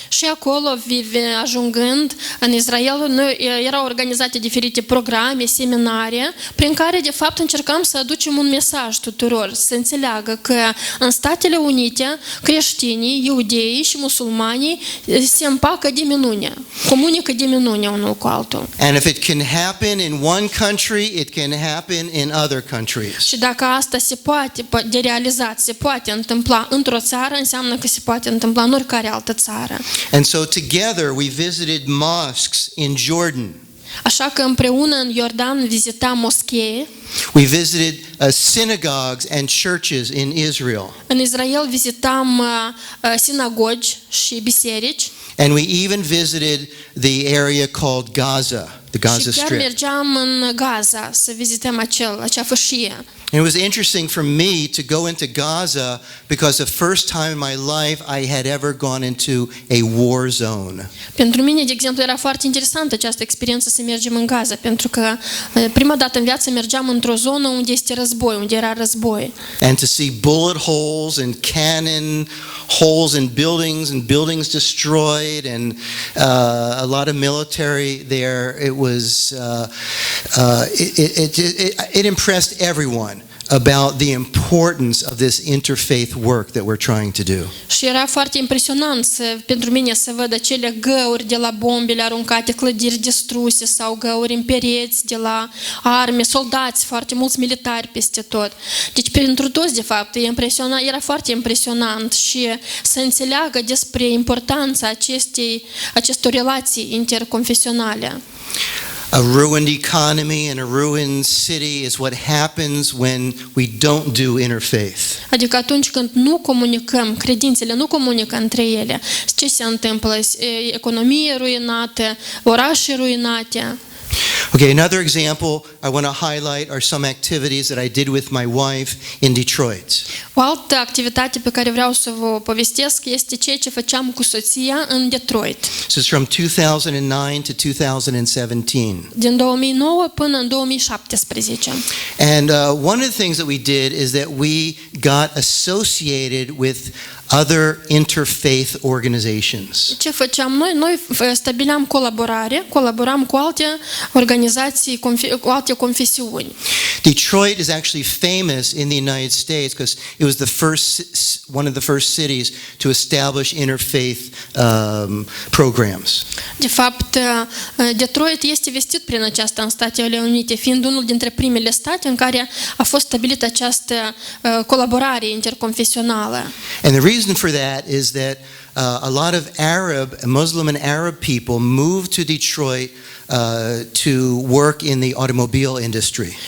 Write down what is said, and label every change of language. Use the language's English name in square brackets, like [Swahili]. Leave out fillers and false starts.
[Romanian] și acolo, ajungând în Israel, noi erau organizate diferite programe, seminarie, prin care, de fapt, încercam să aducem un mesaj tuturor, să înțeleagă că în Statele Unite, creștinii, iudeii și musulmanii se împacă de minune, comunică de minune unul cu altul. [English] And if it can happen in one country, it can happen in other countries. [Romanian] Și dacă asta se poate de realizat, se poate întâmpla într-o țară, înseamnă că se poate întâmpla în oricare altă țară. [English] And so together we visited mosques in Jordan. [Romanian] Așa că împreună în Iordan vizitam moschee. [English] We visited synagogues and churches in Israel. [Romanian] În Israel vizitam sinagogi și biserici. [English] And we even visited the area called Gaza, the Gaza [Romanian] Și chiar [English] Strip. [Romanian] mergeam în Gaza să vizităm acea fâșie. [English] And it was interesting for me to go into Gaza because the first time in my life I had ever gone into a war zone. [Romanian] Pentru mine, de exemplu, era foarte interesantă această experiență să mergem în Gaza, pentru că prima dată în viață mergeam într-o zonă unde este război, unde era război. [English] And to see bullet holes and cannon holes in buildings and buildings destroyed and a lot of military there, it was it impressed everyone about the importance of this interfaith work that we're trying to do. [Romanian] Și era foarte impresionant pentru mine să văd acele găuri de la bombele aruncate, clădiri distruse sau găuri în pereți de la arme, soldați, foarte mulți militari peste tot. Deci pentru toți, de fapt, era foarte impresionant și să înțeleagă despre importanța acestor relații interconfesionale. [English] A ruined economy and a ruined city is what happens when we don't do interfaith. [Romanian] Adică atunci când nu comunicăm, credințele nu comunică între ele, ce se întâmplă? Economie ruinată, orașe ruinate. [English] Okay, another example I want to highlight are some activities that I did with my wife in Detroit. [Romanian] O altă activitate pe care vreau să vă povestesc este ceea ce făceam cu soția în Detroit. [English] This is from 2009 to 2017. [Romanian] Din 2009 până în 2017. [English] And one of the things that we did is that we got associated with other interfaith organizations. [Romanian] Ce făceam noi? Noi stabileam colaboram cu alte organizații, cu alte confesiuni. [English] Detroit is actually famous in the United States because it was one of the first cities to establish interfaith programs. [Romanian] De fapt, Detroit este vestit prin aceasta în Statele Unite, fiind unul dintre primele state în care a fost stabilită această colaborare interconfesională. [English] And the reason for that is that a lot of Muslim and Arab people moved to Detroit to work in the automobile industry.